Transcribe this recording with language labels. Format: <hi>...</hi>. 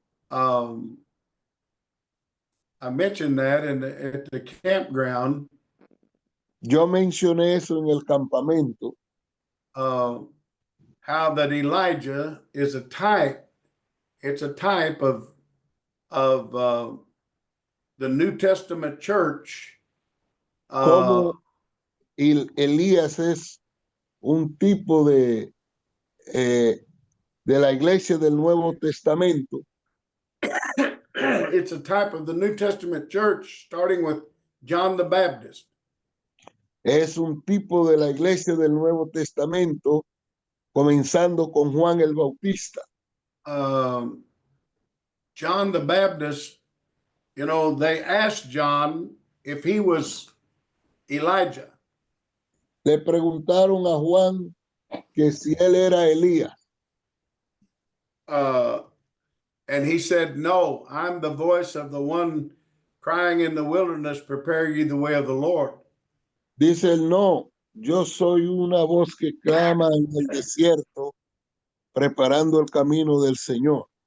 <en>I mentioned that at the campground.</en> <es>Yo mencioné eso en el campamento.</es> <en>How that Elijah is a type. It's a type of the New Testament church.</en> <es>Como Elías es un tipo de la Iglesia del Nuevo Testamento.</es> <en>It's a type of the New Testament church, starting with John the Baptist.</en> <es>Es un tipo de la Iglesia del Nuevo Testamento, comenzando con Juan el Bautista.</es> <en>John the Baptist, they asked John if he was Elijah.</en> <es>Le preguntaron a Juan que si él era Elías.</es> <en>And he said, "No, I'm the voice of the one crying in the wilderness, prepare ye the way of the Lord."</en> <es>Dice él, no, yo soy una voz que clama en el desierto, preparando el camino del Señor.</es>